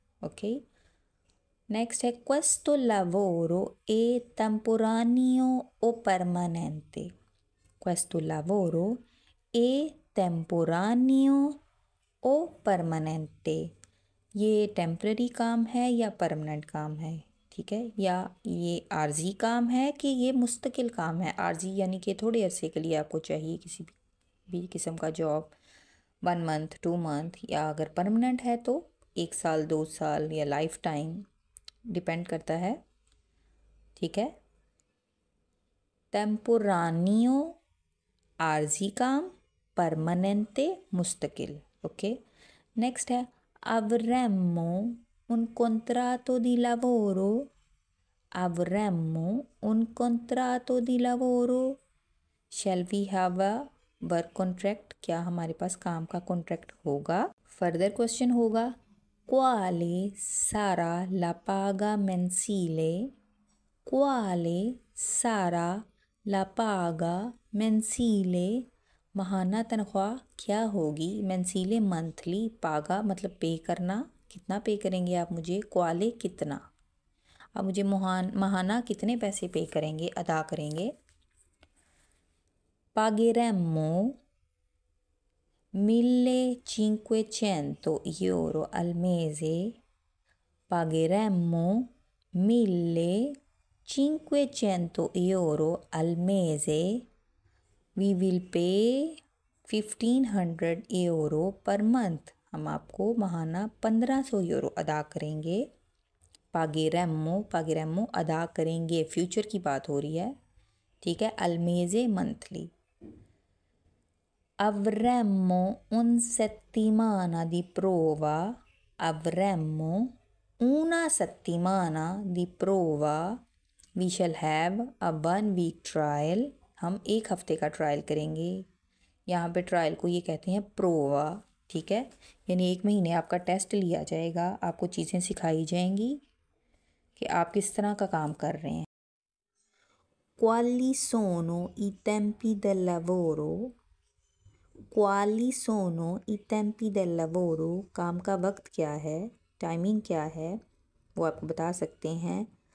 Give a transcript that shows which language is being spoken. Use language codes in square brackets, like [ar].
[it] ओके, नेक्स्ट है questo lavoro è temporaneo o permanente, questo lavoro è temporaneo o permanente, [hi] ये temporary काम है या परमानेंट काम है। ठीक है, या ये आर्जी काम है कि ये मुस्तकिल काम है। आर्जी यानी कि थोड़े अरसे के लिए आपको चाहिए किसी भी किस्म का जॉब, 1 मंथ 2 मंथ, या अगर परमानेंट है तो 1 साल 2 साल या लाइफ टाइम, डिपेंड करता है। ठीक है, टेम्पोरानियो आर्जी काम, परमानेंटे मुस्तकिल। [it] ओके, नेक्स्ट है avremmo un contratto di lavoro, avremmo un contratto di lavoro, [en] shall we have a work contract, [hi] क्या हमारे पास काम का कॉन्ट्रैक्ट होगा। फर्दर क्वेश्चन होगा [it] quale sarà la paga mensile, quale sarà la paga mensile, [hi] माहाना तनख्वाह क्या होगी। मेंसीले मंथली, पागा मतलब पे करना, कितना पे करेंगे आप मुझे, क्वाले कितना, आप मुझे माहाना कितने पैसे पे करेंगे, अदा करेंगे। [it] pagheremmo 1500 euro al mese, pagheremmo 1500 euro al mese, [en] we will pay 1500 euro per month, [hi] हम आपको माहाना 1500 यूरो अदा करेंगे। पागेरेमो, पागेरेमो अदा करेंगे, फ्यूचर की बात हो रही है। ठीक है, अलमेज़े monthly. [it] avremmo un settimana di prova, avremmo una settimana di prova, [en] we shall have a 1 week trial, [hi] हम 1 हफ्ते का ट्रायल करेंगे। यहाँ पे ट्रायल को ये कहते हैं प्रोवा। ठीक है, यानी 1 महीने आपका टेस्ट लिया जाएगा, आपको चीज़ें सिखाई जाएंगी कि आप किस तरह का काम कर रहे हैं। [it] quali sono i tempi del lavoro, [hi] quali sono i tempi del lavoro, काम का वक्त क्या है, टाइमिंग क्या है, वो आपको बता सकते हैं।